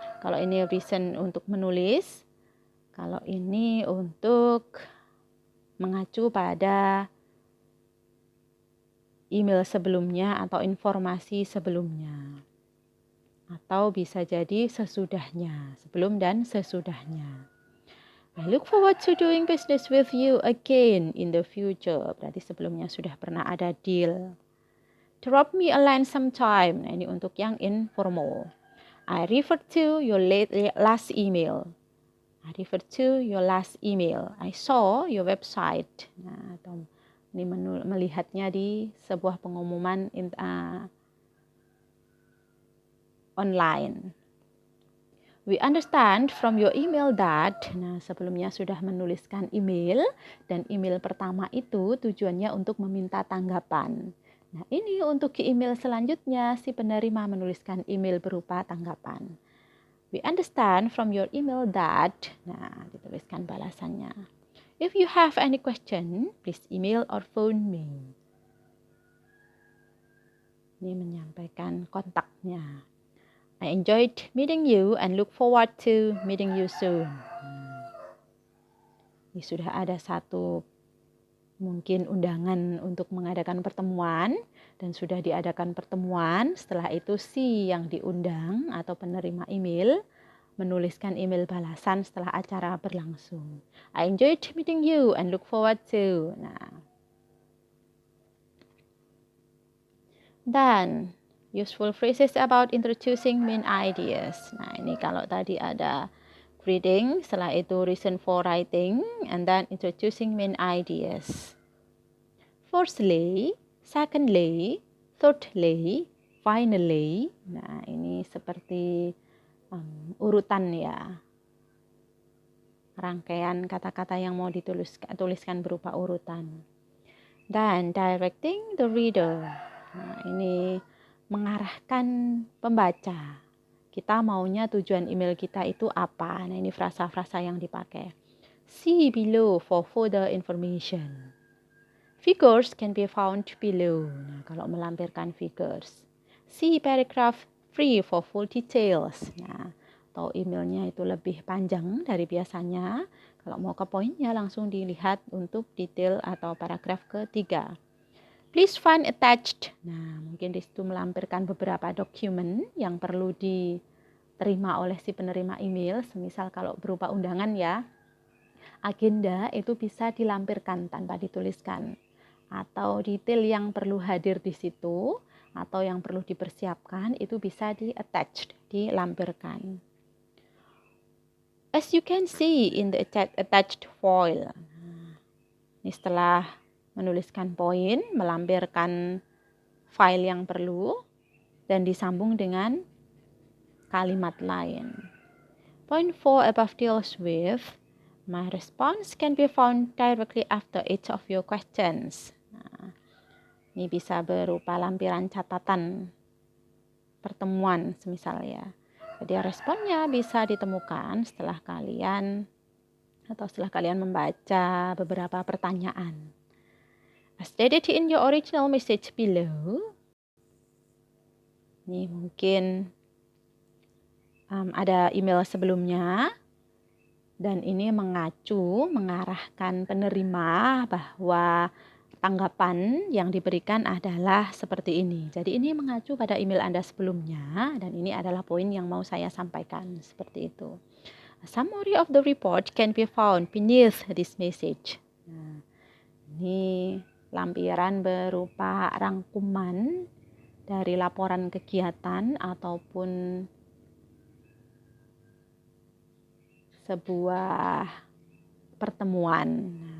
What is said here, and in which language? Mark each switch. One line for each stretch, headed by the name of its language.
Indonesian: Kalau ini reason untuk menulis, kalau ini untuk mengacu pada email sebelumnya atau informasi sebelumnya. Atau bisa jadi sesudahnya, sebelum dan sesudahnya.
English: I look forward to doing business with you again in the future.
Indonesian: Berarti sebelumnya sudah pernah ada deal.
English: Drop me a line sometime.
Indonesian: Nah, ini untuk yang informal.
English: I refer to your last email. I refer to your last email. I saw your website.
Indonesian: Nah, atau ini melihatnya di sebuah pengumuman online.
English: We understand from your email that.
Indonesian: Nah, sebelumnya sudah menuliskan email, dan email pertama itu tujuannya untuk meminta tanggapan. Nah, ini untuk email selanjutnya si penerima menuliskan email berupa tanggapan.
English: We understand from your email that.
Indonesian: Nah, dituliskan balasannya.
English: If you have any question, please email or phone me.
Indonesian: Ini menyampaikan kontaknya.
English: I enjoyed meeting you and look forward to meeting you soon.
Indonesian: Ini sudah ada satu mungkin undangan untuk mengadakan pertemuan, dan sudah diadakan pertemuan. Setelah itu si yang diundang atau penerima email menuliskan email balasan setelah acara berlangsung.
English: I enjoyed meeting you and look forward to.
Indonesian: Nah, dan
English: useful phrases about introducing main ideas.
Indonesian: Nah, ini kalau tadi ada
English: greeting,
Indonesian: setelah itu
English: reason for writing, and then introducing main ideas. Firstly, secondly, thirdly, finally.
Indonesian: Nah, ini seperti urutan ya. Rangkaian kata-kata yang mau dituliskan berupa urutan.
English: Dan directing the reader.
Indonesian: Nah, ini mengarahkan pembaca. Kita maunya tujuan email kita itu apa? Nah, ini frasa-frasa yang dipakai.
English: See below for further information. Figures can be found below.
Indonesian: Nah, kalau melampirkan figures.
English: See paragraph 3 for full details.
Indonesian: Nah, atau emailnya itu lebih panjang dari biasanya. Kalau mau ke poinnya langsung dilihat untuk detail atau paragraf ketiga.
English: Please find attached.
Indonesian: Nah, mungkin di situ melampirkan beberapa dokumen yang perlu diterima oleh si penerima email. Semisal kalau berupa undangan ya, agenda itu bisa dilampirkan tanpa dituliskan. Atau detail yang perlu hadir di situ atau yang perlu dipersiapkan itu bisa di-attached, dilampirkan.
English: As you can see in the attached file.
Indonesian: Ini setelah menuliskan poin, melampirkan file yang perlu, dan disambung dengan kalimat lain.
English: Point 4 above deals with, my response can be found directly after each of your questions.
Indonesian: Nah, ini bisa berupa lampiran catatan pertemuan semisal ya. Jadi responnya bisa ditemukan setelah kalian membaca beberapa pertanyaan.
English: As stated in your original message below.
Indonesian: Ini mungkin ada email sebelumnya, dan ini mengarahkan penerima bahwa tanggapan yang diberikan adalah seperti ini. Jadi ini mengacu pada email Anda sebelumnya dan ini adalah poin yang mau saya sampaikan seperti itu.
English: A summary of the report can be found beneath this message.
Indonesian: Nah, ini lampiran berupa rangkuman dari laporan kegiatan ataupun sebuah pertemuan.